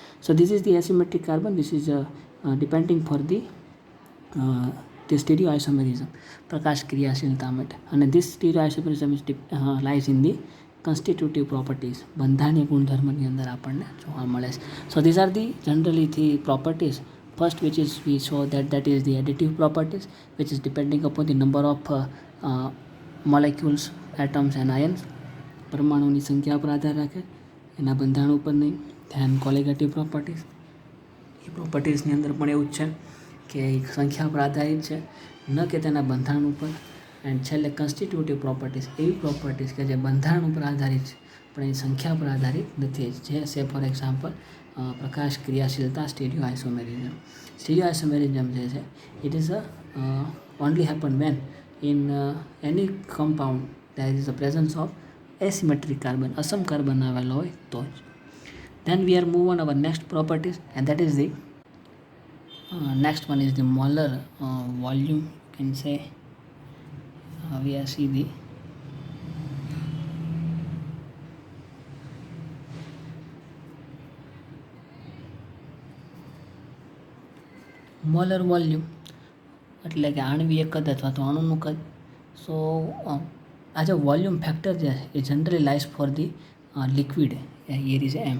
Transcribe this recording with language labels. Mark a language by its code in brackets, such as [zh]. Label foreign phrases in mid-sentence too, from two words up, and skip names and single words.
[en] So this is the asymmetric carbon, this is depending for the stereo isomerism, [gu] પ્રકાશ ક્રિયાશીલતા માટે. [en] અને this stereo isomerism is lies in the constitutive properties, [gu] બંધારણીય ગુણધર્મની અંદર આપણને જોવા મળે છે. [en] So this are the generally the properties. First, which is we saw that is the additive properties, which is depending upon the number of molecules, atoms and ions. [gu] પરમાણુની સંખ્યા પર આધાર રાખે, એના બંધારણ ઉપર નહીં. ધ્યાન [en] colligative properties, [gu] એ પ્રોપર્ટીઝની અંદર પણ એવું જ છે કે સંખ્યા પર આધારિત છે, ન કે તેના બંધારણ ઉપર. એન્ડ છેલ્લે [en] constitutive properties, [gu] એવી પ્રોપર્ટીઝ કે જે બંધારણ ઉપર આધારિત છે પણ એની સંખ્યા પર આધારિત નથી, જે છે [en] for example [gu] પ્રકાશ ક્રિયાશીલતા, [en] stereo isomerism. stereo isomerism [gu] જે છે [en] it is only happen when in any compound there is the presence of asymmetric carbon, [gu] અસમ કાર્બન આવેલો હોય તો જ. [en] Then we are move on our next properties, and that is the next one is the molar volume. You can say we are see the molar volume, [gu] એટલે કે આણ્વીય કદ અથવા તો અણુનું કદ. [en] સો [gu] આ જે [en] volume factor [gu] જે છે એ [en] generally lies for the liquid, here is M.